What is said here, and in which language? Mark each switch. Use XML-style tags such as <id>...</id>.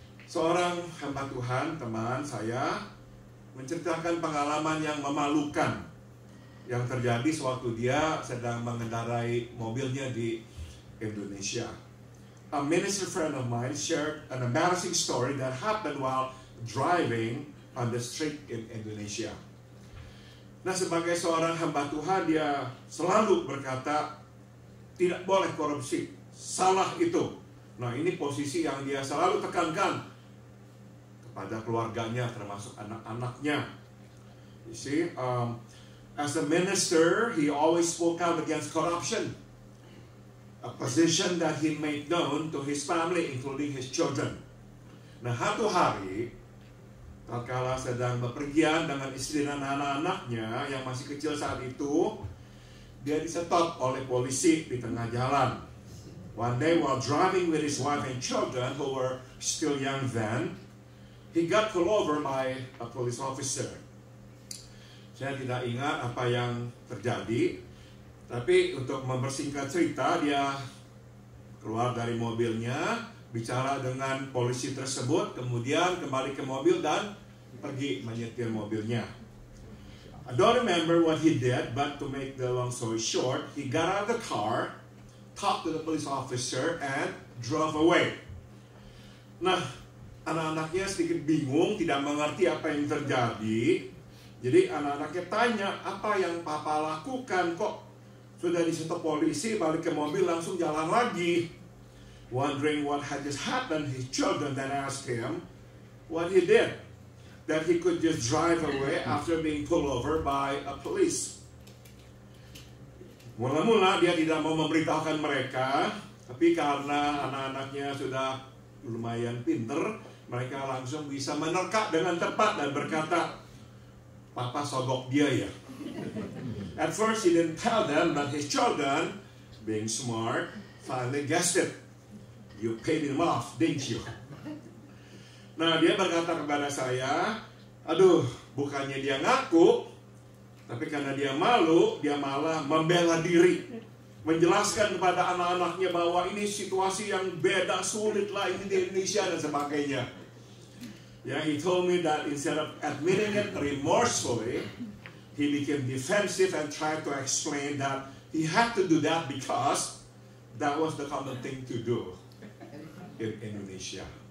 <id>Seorang hamba Tuhan, teman saya, menceritakan pengalaman yang memalukan yang terjadi sewaktu dia sedang mengendarai mobilnya di Indonesia.</id> <en>A minister friend of mine shared an embarrassing story that happened while driving on the street in Indonesia.</en> <id>Nah, sebagai seorang hamba Tuhan, dia selalu berkata, tidak boleh korupsi, salah itu. Nah, ini posisi yang dia selalu tekankan kepada keluarganya, termasuk anak-anaknya.</id> <en>You see, as a minister, he always spoke out against corruption. A position that he made known to his family, including his children.</en> <id>Nah, satu hari, tatkala sedang bepergian dengan istri dan anak-anaknya yang masih kecil saat itu, dia disetop oleh polisi di tengah jalan.</id> <en>One day while driving with his wife and children, who were still young then, he got pulled over by a police officer.</en> <id>Saya tidak ingat apa yang terjadi, tapi untuk mempersingkat cerita, dia keluar dari mobilnya, bicara dengan polisi tersebut, kemudian kembali ke mobil dan pergi menyetir mobilnya.</id> <en>I don't remember what he did, but to make the long story short, he got out of the car, talked to the police officer, and drove away.</en> <id>Nah, anak-anaknya sedikit bingung, tidak mengerti apa yang terjadi. Jadi anak-anaknya tanya, apa yang papa lakukan, kok sudah disetop polisi, balik ke mobil langsung jalan lagi.</id> <en>Wondering what had just happened, his children then asked him what he did, that he could just drive away after being pulled over by a police.</en> <id>Mula-mula dia tidak mau memberitahukan mereka, tapi karena anak-anaknya sudah lumayan pinter, mereka langsung bisa menerka dengan tepat dan berkata, papa sogok dia ya.</id> <en>At first he didn't tell them, but his children, being smart, finally guessed it. You paid him off, didn't you?</en> <id>Nah, dia berkata kepada saya, aduh, bukannya dia ngaku, tapi karena dia malu, dia malah membela diri, menjelaskan kepada anak-anaknya bahwa ini situasi yang beda, sulit lah ini di Indonesia dan sebagainya.</id> <en>Yeah, he told me that instead of admitting it remorsefully, he became defensive and tried to explain that he had to do that because that was the common thing to do in Indonesia.</en>